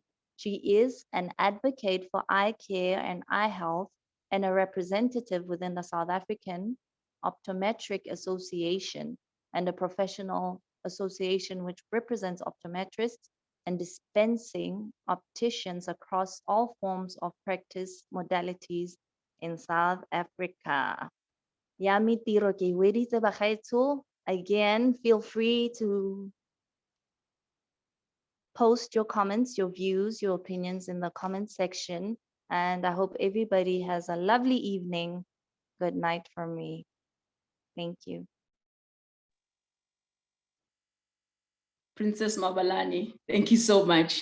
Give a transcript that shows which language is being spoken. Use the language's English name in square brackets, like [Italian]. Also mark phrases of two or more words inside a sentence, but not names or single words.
[English] She is an advocate for eye care and eye health and a representative within the South African Optometric Association and a professional association which represents optometrists and dispensing opticians across all forms of practice modalities in South Africa. [Tswana] Yami tiro ke weditse bagaetsho. [English] Again, feel free to post your comments, your views, your opinions in the comment section. And I hope everybody has a lovely evening. Good night from me. Thank you. Princess Mabalane, thank you so much.